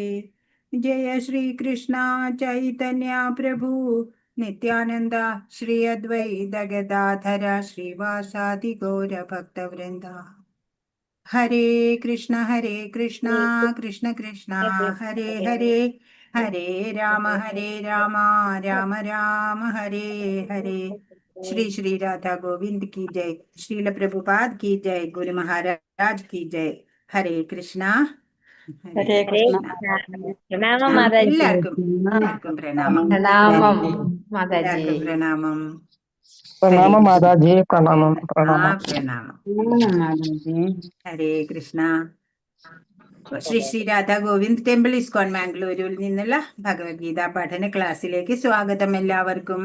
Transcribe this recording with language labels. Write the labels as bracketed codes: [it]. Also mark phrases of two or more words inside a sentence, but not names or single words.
[sa] ജയ ശ്രീകൃഷ്ണ ചൈതന്യ പ്രഭു നിത്യാനന്ദ ശ്രീ അദ്വൈത ഗദാധര ശ്രീവാസാദി ഗൗരഭക്തവൃന്ദ. ഹരേ കൃഷ്ണ കൃഷ്ണ കൃഷ്ണ ഹരേ ഹരേ, ഹരേ രാമ രാമ രാമ ഹരേ ഹരേ. [hi] ശ്രീ ശ്രീ രാധാ ഗോവിന്ദ് की जय. श्रील प्रभुपाद की जय. गुरु महाराज की जय. हरे कृष्णा. [ml] ഹരേ കൃഷ്ണ. പ്രണാമം മാതാജി. എല്ലാവർക്കും പ്രണാമം. പ്രണാമം മാതാജി. എല്ലാവർക്കും പ്രണാമം. പ്രണാമം മാതാജി. പ്രണാമം പ്രണാമം. പ്രണാമം. ഹരേ കൃഷ്ണ. ശ്രീ ശ്രീ രാധാ ഗോവിന്ദ് ടെമ്പിൾ ഇസ്കോൺ മാംഗ്ലൂരിൽ നിന്നുള്ള ഭഗവത്ഗീത പഠന ക്ലാസ്സിലേക്ക് സ്വാഗതം എല്ലാവർക്കും.